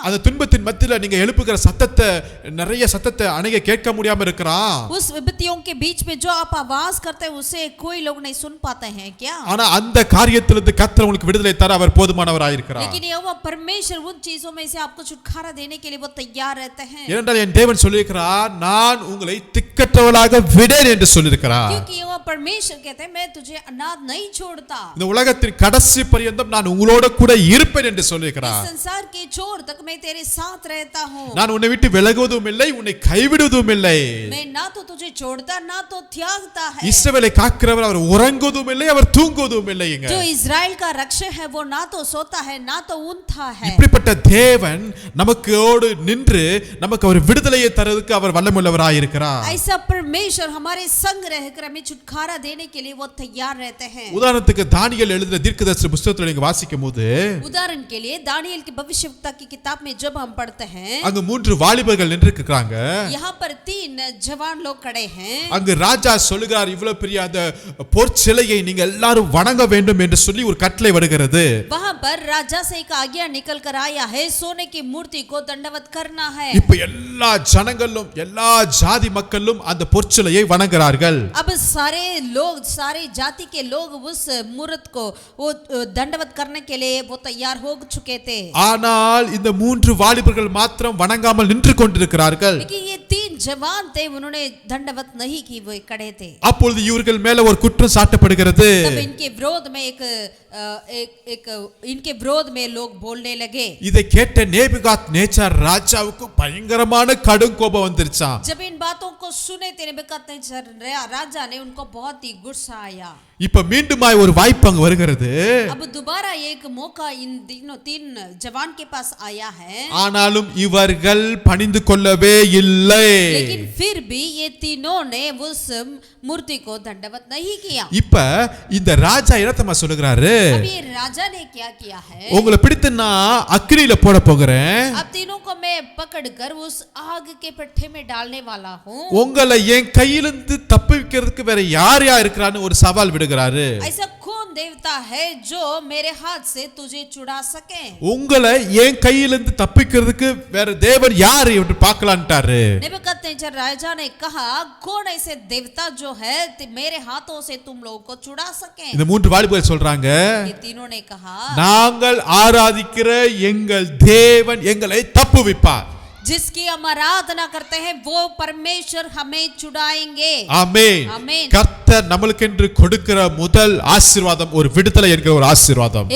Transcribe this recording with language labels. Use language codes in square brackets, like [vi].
[ta] அந்த துன்பத்தின் மத்தியில நீங்க எழுப்புகிற சத்தத்தை நிறைய சத்தத்தை அநேக கேட்க முடியாம இருக்கிறான். [hi] उस विपत्तियों के बीच में जो आप आवाज करते हैं उसे कोई लोग नहीं सुन पाते हैं क्या? [ta] ஆனா அந்த காரியத்திலிருந்து கர்த்தர் உங்களுக்கு விடுதலை தர அவர் போதுமானவராய் இருக்கிறார். [hi] लेकिन यहोवा परमेश्वर उन चीजों में से आपको छुटकारा देने के लिए वो तैयार रहते हैं. [ta] ஏனென்றால் என் தேவன் சொல்லியிருக்கிறார், நான் உங்களை திக்கற்றவளாக விடேன் என்று சொல்லியிருக்கிறார். [hi] क्योंकि यहोवा परमेश्वर कहते हैं मैं तुझे अनाथ नहीं छोड़ता, [ta] இந்த உலகத்தின் கடைசி பரியந்தம் நான் உங்களோட கூட இருப்பேன் என்று [hi] इस [ta] சொல்லியிருக்கிறார். [hi] संसार के छोर तक मैं तेरे साथ रहता हूँ, [ta] நான் உன்னை விட்டு விலகுவதும் இல்லை, உன்னை கைவிடுவதும் இல்லை. [hi] मैं ना तो तुझे छोड़ता ना तो त्यागता है। [ta] இஸ்ரவேலை காக்கிறவர் அவர் உறங்குவதும் இல்லை, அவர் தூங்குவதும் இல்லைங்க. [hi] जो इजराइल का रक्षक है वो ना तो सोता है ना तो उठता है। [ta] இப்படிப்பட்ட தேவன் நமக்கோடு நின்று நமக்கு அவர் விடுதலையை தருவதற்கு அவர் வல்லமுள்ளவராய் இருக்கிறார். [hi] ऐसा परमेश्वर हमारे संग रहकर हमें छुटकारा देने के लिए वो तैयार रहते हैं। [ta] உதாரணத்துக்கு தானியேல் எழுதின தீர்க்கதரிசி புத்தகத்தை நீங்க வாசிக்கும்போது, [hi] उदाहरण के लिए दानियेल की भविष्यवक्ता की किताब में जब हम पढ़ते हैं, [ta] அங்க 3 வாலிபர்கள் நின்றுக்கிறாங்க. [hi] यहाँ पर 3 जवान लोग खड़े हैं। [ta] அங்கு ராஜா சொல்லுகிறார், இவ்வளவு பெரிய அந்த பொற்சிலையை நீங்க எல்லாரும் வணங்க வேண்டும் என்று சொல்லி ஒரு கட்டளை வருகிறது. [hi] वहाँ पर राजा से एक आज्ञा निकल कर आया है, सोने की मूर्ति को दंडवत करना है। [ta] இப்ப எல்லா ஜனங்களும் எல்லா ஜாதி மக்களும் அந்த பொற்சிலையை வணங்குகிறார்கள். [hi] अब सारे लोग, सारे जाति के लोग उस मूर्त को वो दंडवत करने के लिए वो तैयार हो चुके थे। [ta] ஆனால் இந்த 3 வாலிபர்கள் மாத்திரம் வணங்காமல் நின்று கொண்டிருக்கிறார்கள். [hi] लेकिन ये 3 जवान थे, उन्होंने दंडवत नहीं की, वो खड़े थे। [ta] அப்பொழுது இவர்கள் மேல ஒரு குற்றம் சாட்டப்படுகிறது. [hi] तब इनके विरोध में एक इनके विरोध में लोग बोलने लगे। [ta] இதை கேட்ட நேபுகாத் நேச்சார் ராஜாவுக்கு பயங்கரமான கடும் கோபம் வந்துருச்சாம். [hi] जब इन बातों को सुने थे नेबुकदनेस्सर राजा ने, उनको बहुत ही गुस्सा आया। [ta] இப்ப மீண்டுமாய் ஒரு வாய்ப்பு அங்க வருகிறது. [hi] अब दोबारा एक मौका इन 3 जवान के पास आया है, [ta] ஆனாலும் இவர்கள் பணிந்து கொள்ளவே இல்லை. [hi] लेकिन फिर भी ये तीनों ने उस मूर्ति को दंडवत नहीं किया। [ta] இப்ப இந்த ராஜா என்னத்தமா சொல்லுகிறாரு, [hi] अब ये राजा ने क्या किया है, [ta] உங்களை பிடித்து நான் அக்கினியில போட போகிறேன், [hi] अब तीनों को मैं पकड़कर उस आग के पट्टे में डालने वाला हूँ। [ta] உங்களை என் கையிலிருந்து தப்பிக்கிறதுக்கு வேற யார் யார் இருக்கிறான்னு ஒரு சவால் விடுகிறாரு. [hi] ऐसा कौन देवता है जो मेरे हाथ से तुझे छुड़ा सके? [ta] உங்களை என் கையிலிருந்து தப்பிக்கிறதுக்கு வேற தேவன் யார் என்று பார்க்கலான்ட்டாரு. [hi] नेबुकदनेस्सर राजा ने कहा, कौन ऐसे देवता जो है मेरे हाथों से तुम लोगों को छुड़ा सके? [ta] இந்த 3 வாலிபர்கள் சொல்றாங்க, [hi] ये तीनों ने कहा, [ta] நாங்கள் ஆராதிக்கிற எங்கள் தேவன் எங்களை தப்புவிப்பார். [hi] जिसकी हम आराधना करते हैं वो परमेश्वर हमें छुड़ाएंगे। [ta] ஆமென். [hi] आमीन। [ta] கர்த்தர் நமக்கென்று கொடுக்கிற முதல் ஆசீர்வாதம் ஒரு விடுதலை என்கிற ஒரு ஆசீர்வாதம்.